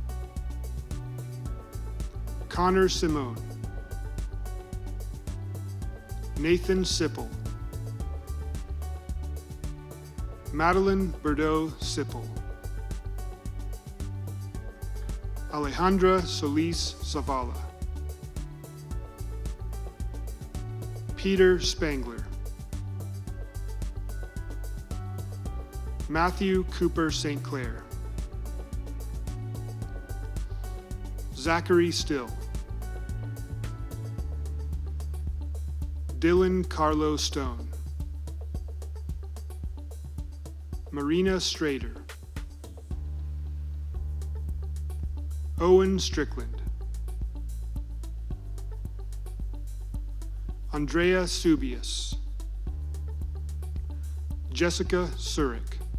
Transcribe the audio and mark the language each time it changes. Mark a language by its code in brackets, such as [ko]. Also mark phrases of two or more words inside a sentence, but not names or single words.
[en] Connor Simone, Nathan Sipple, Madeline Bordeaux Sipple, Alejandra Solis Zavala, Peter Spangler, Matthew Cooper St. Clair, Zachary Still, Dylan Carlo Stone, Marina Strader, Owen Strickland, Andrea Subius, Jessica Surik,